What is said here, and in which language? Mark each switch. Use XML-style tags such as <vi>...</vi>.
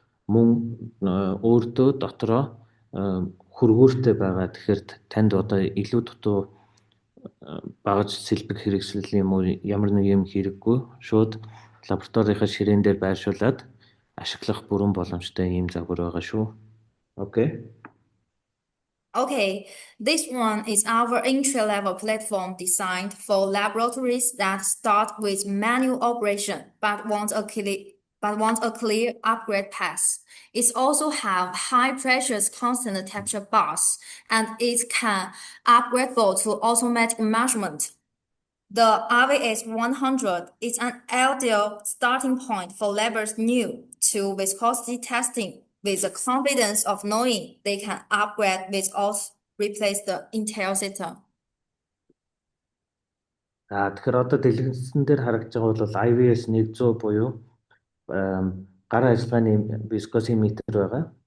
<mn>Мөн өөртөө дотроо хөргөөртэй байгаа. Тэгэхээр танд одоо илүү дутуу багаж сэлбэг хэрэгсэл юм уу ямар нэг юм хэрэггүй. Шууд лабораторийнхаа ширээн дээр байршуулад ашиглах бүрэн боломжтой ийм загвар байгаа шүү.</mn> <en>Okay. Okay, this one is our entry-level platform designed for laboratories that start with manual operation but want a clear upgrade path. It also have high pressure constant temperature bars and it can upgradable to automatic measurement. The RVS 100 is an ideal starting point for labs new to viscosity testing with the confidence of knowing they can upgrade without replace the entire system.</en> <mn>Тэгэхээр одоо дэлгэцэн дээр харагдж байгаа бол IVS 100 буюу гар ажиллагааны вискосиметр байгаа.</mn>